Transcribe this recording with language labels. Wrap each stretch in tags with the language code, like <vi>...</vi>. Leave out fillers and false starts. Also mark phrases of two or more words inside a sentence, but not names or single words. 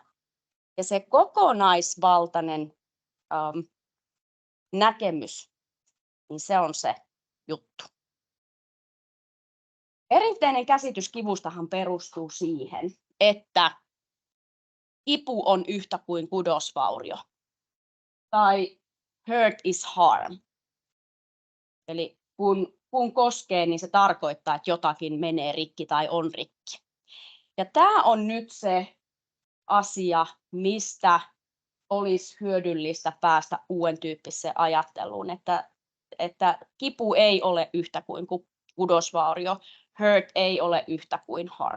<fi>Ja se kokonaisvaltainen näkemys, niin se on se juttu. Perinteinen käsitys kivustahan perustuu siihen, että kipu on yhtä kuin kudosvaurio tai</fi> <en>hurt is harm.</en> <fi>Eli kun koskee, niin se tarkoittaa, että jotakin menee rikki tai on rikki. Ja tämä on nyt se asia, mistä olisi hyödyllistä päästä uuden tyyppiseen ajatteluun, että kipu ei ole yhtä kuin kudosvaurio, hurt ei ole yhtä kuin harm.</fi>